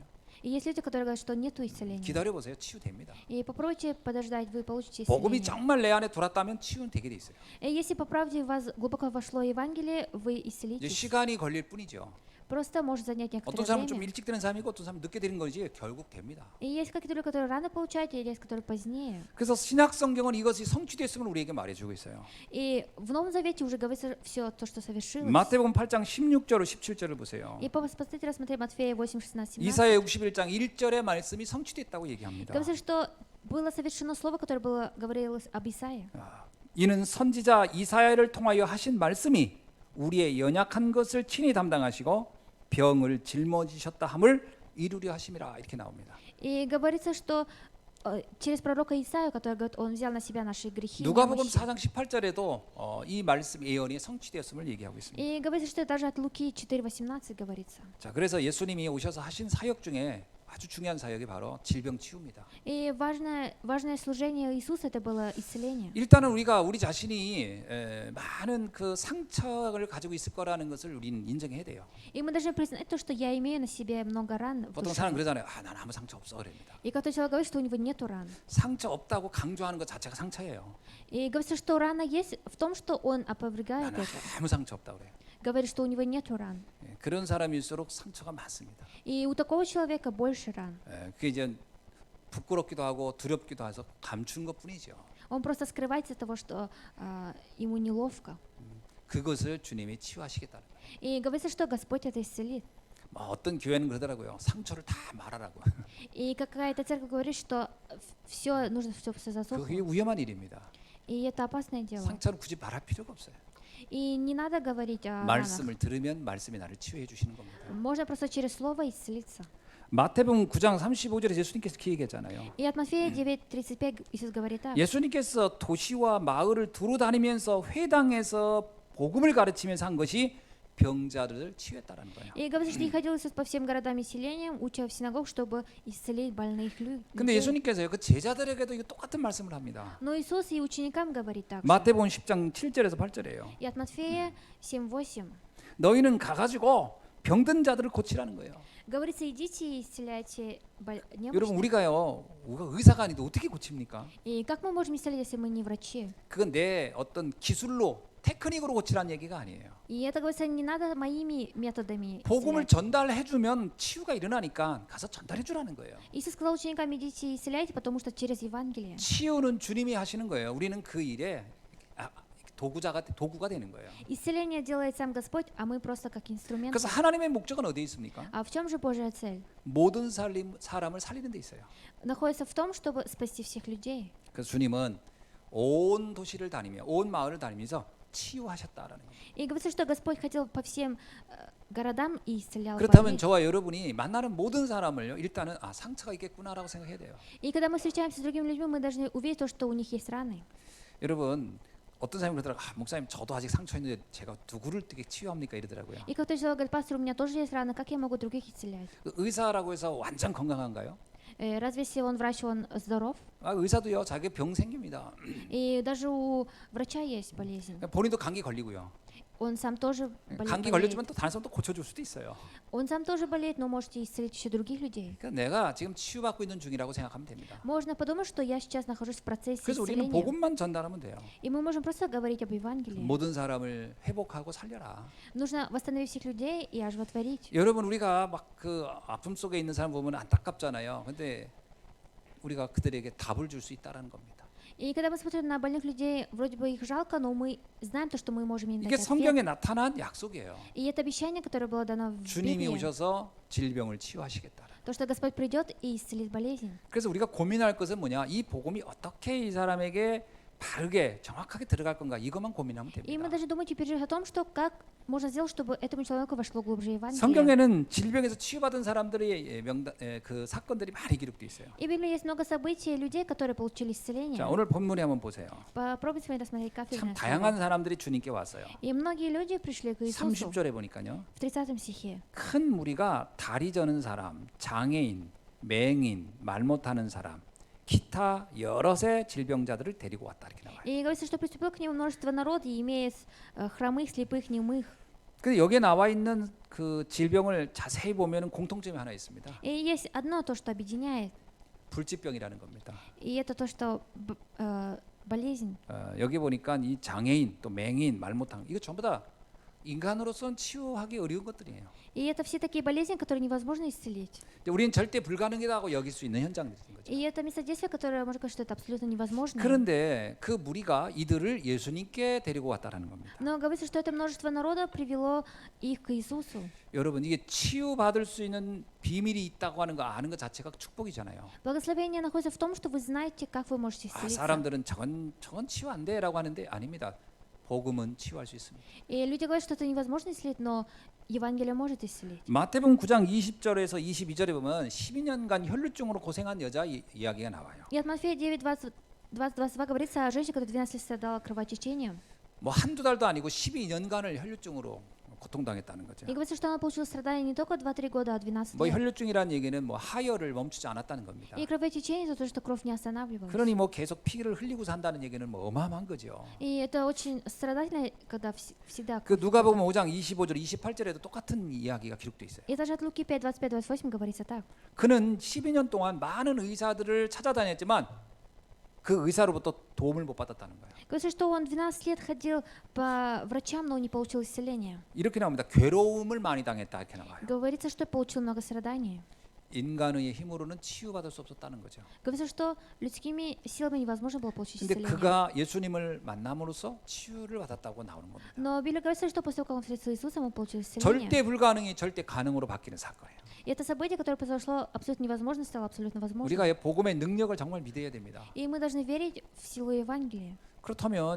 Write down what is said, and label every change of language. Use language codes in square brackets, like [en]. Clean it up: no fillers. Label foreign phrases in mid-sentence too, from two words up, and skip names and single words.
[ru] И есть люди, которые говорят, что нету исцеления. [ko] 기다려 보세요, 치유됩니다. [ru] И попробуйте подождать, вы получите [ko] 복음이 [ru] исцеление. [ko] 정말 내 안에 들어왔다면 치유는 되게 돼 있어요. [ru] И если по правде в вас глубоко вошло Евангелие, вы [ko] 이제 [ru] исцелитесь. [ko] 시간이 걸릴 뿐이죠. [ru] Просто может занять [ko] 어떤 [ru] некоторое [ko] 사람은 좀 [ru] время. [ko] 일찍 되는 사람이고 어떤 사람은 늦게 되는 거지 결국 됩니다. [ru] И есть какие-то люди, которые рано получают, и есть которые позднее. [ko] 그래서 신약 성경은 이것이 성취됐음을 우리에게 말해주고 있어요. [ru] И в Новом Завете уже говорится все то, что совершилось. [ko] 마태복음 8장 16절로 17절을 보세요. [ru] И посмотрите, рассмотрите Матфея 8, 16, 17. [ko] 이사야 61장 1절의 말씀이 성취됐다고 얘기합니다. [ru] Говорится, что было совершено слово, которое было говорилось об Исаии. [ko] 이는 선지자 이사야를 통하여 하신 말씀이 우리의 연약한 것을 친히 담당하시고 병을 짊어지셨다 함을 이루려 하심이라 이렇게 나옵니다. [ru] И говорится, что через пророка Исаию, который говорит, он взял на себя наши грехи. [ko] 누가복음 [ru] немощи. [ko] 4장 18절에도 이 말씀 예언이 성취되었음을 얘기하고 있습니다. [ru] И говорится, что даже от Луки 4:18 говорится. [ko] 자, 그래서 예수님이 오셔서 하신 사역 중에 아주 중요한 사역이 바로 질병 치유입니다. [ru] И важное служение Иисуса это было исцеление. [ko] 일단은 우리가 우리 자신이 많은 그 상처를 가지고 있을 거라는 것을 우리는 인정해야 돼요. [ru] И мы должны признать то, что я имею на себе много ран в [ko] 보통 [ru] душе. [ko] 사람 그러잖아요. 난 아무 상처 없어 그럽니다. [ru] И когда человек говорит, что у него нету ран. [ko] 상처 없다고 강조하는 것 자체가 상처예요. [ru] И говорится, что рана есть в том, что он опровергает [ko] 나는 [ru] это. [ko] 아무 상처 없다 그래요. [ru] Говорит, что у него нету ран. [ko] 그런 사람일수록 상처가 많습니다. [ru] И у такого человека больше ран. [ko] 그게 이제 부끄럽기도 하고 두렵기도 해서 감춘 것뿐이죠. [ru] Он просто скрывается от того, что ему неловко. [ko] 그것을 주님이 치유하시겠다는 거예요. [ru] И говорится, что Господь это исцелит. [ko] 어떤 교회는 그러더라고요. 상처를 다 말하라고. [ru] И какая-то церковь говорит, что все нужно все [ko] 그게 [ru] засохло. [ko] 위험한 일입니다. [ru] И это опасное дело. [ko] 상처를 굳이 말할 필요가 없어요. [ru] И не надо говорить о ранах. [ko] 말씀을 들으면 말씀이 나를 치유해 주시는 겁니다. [ru] Можно просто через слово исцелиться. [ko] 마태복음 9장 35절에 예수님께서 그 얘기했잖아요. [ru] И от Матфея 9:35 Иисус говорит так. [ko] 예수님께서 도시와 마을을 두루 다니면서 회당에서 복음을 가르치면서 한 것이 병자들을 치유했다라는 거예요. [ru] И говорит, что и ходил Иисус по всем городам и селениям, уча в синагог, чтобы исцелить больных [ko] 근데 [ru] людей. [ko] 예수님께서요 그 제자들에게도 이거 똑같은 말씀을 합니다. [ru] Но Иисус и ученикам говорит так же. [ko] 마태복음 10장 7절에서 8절이에요. [ru] И от Матфея 7:8 [ko] 너희는 가가지고 병든 자들을 고치라는 거예요. [ru] говорится: идите и исцеляйте [ko] 여러분 [ru] немощных. [ko] 우리가 의사가 아닌데 어떻게 고칩니까? [ru] И как мы можем исцелить, если мы не врачи? [ko] 그건 내 어떤 기술로 테크닉으로 고치라는 얘기가 아니에요. [ru] И это говорится, не надо моими методами [ko] 복음을 [ru] исцелять. [ko] 전달해 주면 치유가 일어나니까 가서 전달해 주라는 거예요. [ru] Иисус сказал ученикам: идите и исцеляйте, потому что через Евангелие. [ko] 치유는 주님이 하시는 거예요. 우리는 그 일에 도구가 되는 거예요. [ru] Исцеление делает сам Господь, а мы просто как инструмент. [ko] 그래서 하나님의 목적은 어디에 있습니까? [ru] А в чем же Божья цель? [ko] 모든 사람을 살리는 데 있어요. [ru] Находится в том, чтобы спасти всех людей. [ko] 그래서 주님은 온 도시를 다니며 온 마을을 다니면서 치유하셨다라는 거예요. [ru] И говорится, что Господь ходил по всем городам и исцелял [ko] 그렇다면 [ru] больных. [ko] 저와 여러분이 만나는 모든 사람을요 일단은 상처가 있겠구나라고 생각해야 돼요. [ru] И когда мы встречаемся с другими людьми, мы должны увидеть то, что у них есть раны. [ko] 여러분 어떤 사람이 그러더라고요. 목사님 저도 아직 상처 있는데 제가 누구를 어떻게 치유합니까 이러더라고요. [ru] И кто-то человек говорит: пастор, у меня тоже есть раны, как я могу других исцелять? [ko] 의사라고 해서 완전 건강한가요? [ru] Разве если он врач, он здоров? [ko] 의사도요 자기 병 생깁니다. [ru] И даже у врача есть болезнь. [ko] 본인도 감기 걸리고요. [ru] Он сам тоже [ko] 감기 [ru] болеет. [ko] 걸렸지만 또 다른 사람 또 고쳐줄 수도 있어요. [ru] Он сам тоже болеет, но можете исцелить еще других людей. [ko] 그러니까 내가 지금 치유받고 있는 중이라고 생각하면 됩니다. [ru] Можно подумать, что я сейчас нахожусь в процессе [ko] 그래서 우리는 [ru] исцеления. [ko] 복음만 전달하면 돼요. [ru] И мы можем просто говорить об Евангелии. [ko] 모든 사람을 회복하고 살려라. [ru] Нужно восстановить всех людей и оживотворить. [ko] 여러분 우리가 막 그 아픔 속에 있는 사람 보면 안타깝잖아요. 근데 우리가 그들에게 답을 줄 수 있다라는 겁니다. [ru] И когда мы смотрим на больных людей, вроде бы их жалко, но мы знаем то, что мы можем им [ko] 이게 [ru] дать ответ. [ko] 성경에 나타난 약속이에요. [ru] И это обещание, которое было дано в [ko] 주님이 [ru] Библии, [ko] 오셔서 질병을 치유하시겠다. [ru] то, что Господь придет и исцелит болезнь. [ko] 그래서 우리가 고민할 것은 뭐냐? 이 복음이 어떻게 이 사람에게 바르게 정확하게 들어갈 건가? 이것만 고민하면 [ru] И мы [ko] 됩니다. [ru] должны думать и переживать о том, что как можно сделать, чтобы этому человеку вошло глубже Евангелие. [ko] 성경에는 질병에서 치유받은 사람들의 그 사건들이 많이 기록돼 있어요. [ru] И в Библии есть много событий людей, которые получили исцеление. [ko] 자, 오늘 본문에 한번 보세요. [ru] Попробуйте с вами рассмотреть [ko] 참 [ru] кафедрное [ko] 다양한 [ru] слово. [ko] 사람들이 주님께 왔어요. [ru] И многие люди пришли к Иисусу. [ko] 30절에 보니까요. [ru] В 30 стихе. [ko] 큰 무리가 다리 저는 사람, 장애인, 맹인, 말 못하는 사람, 기타 여럿의 질병자들을 데리고 왔다 이렇게 나와요. [ru] И говорится, что приступил к нему множество народа, имея хромых, слепых, немых. [ko] 근데 여기에 나와 있는 그 질병을 자세히 보면은 공통점이 하나 있습니다. [ru] И есть одно то, что объединяет, [ko] 불치병이라는 겁니다. [ru] и это то, что болезнь. [ko] 여기 보니까 이 장애인, 또 맹인, 말 못하는 이거 전부 다 인간으로서는 치유하기 어려운 것들이에요. [ru] И это все такие болезни, которые невозможно исцелить. [ko] 우리는 절대 불가능하다고 여길 수 있는 현장들인 거죠. [ru] И это местодействие, которое можно сказать, что это абсолютно невозможно. [ko] 그런데 그 무리가 이들을 예수님께 데리고 왔다라는 겁니다. [ru] Но говорится, что это множество народа привело их к Иисусу. [ko] 여러분 이게 치유받을 수 있는 비밀이 있다고 하는 거 아는 것 자체가 축복이잖아요. [ru] Благословение находится в том, что вы знаете, как вы можете исцелиться. [ko] 사람들은 저건 치유 안 돼라고 하는데 아닙니다. 복음은 치유할 수 있습니다. [ru] И люди говорят, что это невозможно исцелить, но Евангелие может исцелить. [ko] 마태복음 9장 20절에서 22절에 보면 12년간 혈루증으로 고생한 여자 이야기가 나와요. [ru] И от Матфея 9, 22 говорится о женщине, которая 12 лет страдала кровотечением. [ko] 뭐 한두 달도 아니고 12년간을 혈루증으로 고통당했다는 거죠. [ru] И говорится, что она получила страдания не только 2-3 года, а 12 [ko] 뭐 [ru] лет. [ko] 혈루증이라는 얘기는 뭐 하혈을 멈추지 않았다는 겁니다. [ru] И кровотечение это то, что кровь не останавливалась. [ko] 그러니 뭐 계속 피를 흘리고 산다는 얘기는 뭐 어마어마한 거죠. [ru] И это очень страдательно, когда всегда. [ko] 그 누가복음 5장 25절 28절에도 똑같은 이야기가 기록돼 있어요. [ru] И даже от Луки 5, 25, 28 говорится так. [ko] 그는 12년 동안 많은 의사들을 찾아다녔지만 그 의사로부터 도움을 못 받았다는 거예요. [ru] Говорится, что он 12 лет ходил по врачам, но не получил исцеления. [ko] 이렇게 나옵니다. 괴로움을 많이 당했다 이렇게 나와요. [ru] Говорится, что получил много страданий. [ko] 인간의 힘으로는 치유받을 수 없었다는 거죠. [ru] Говорится, что людскими силами невозможно было получить [ko] 근데 [ru] исцеление. [ko] 그가 예수님을 만남으로써 치유를 받았다고 나오는 겁니다. [ru] Но Библия говорится, что после того, как он встретился с Иисусом, он получил исцеление. [ko] 절대 불가능이 절대 가능으로 바뀌는 사건이에요. [ru] И это событие, которое произошло абсолютно невозможно, стало абсолютно возможным. [ko] 우리가 복음의 능력을 정말 믿어야 됩니다. [ru] И мы должны верить в силу Евангелия.